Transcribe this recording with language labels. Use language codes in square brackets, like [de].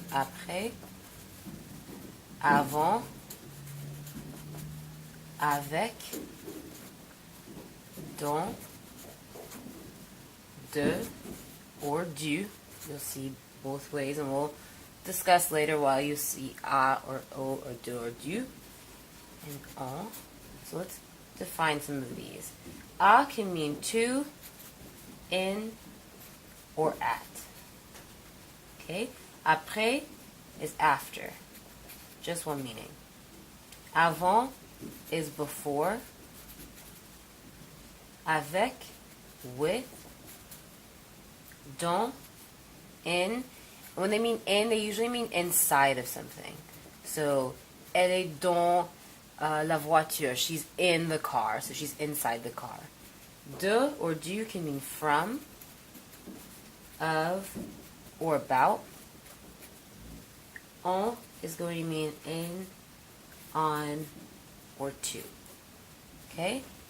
[fr] Après, avant, avec, dans, de, or du. [en] You'll see both ways, and we'll discuss later why you see a or o or de or du, and en. So let's define some of these. A can mean to, in, or at. Okay? Après is after. Just one meaning. Avant is before. Avec, with. Dans, in. When they mean in, they usually mean inside of something. [fr] So, elle est dans la voiture. [en] She's in the car, so she's inside the car. De or du can mean from, of, or about. En is going to mean in, on, or to. Okay?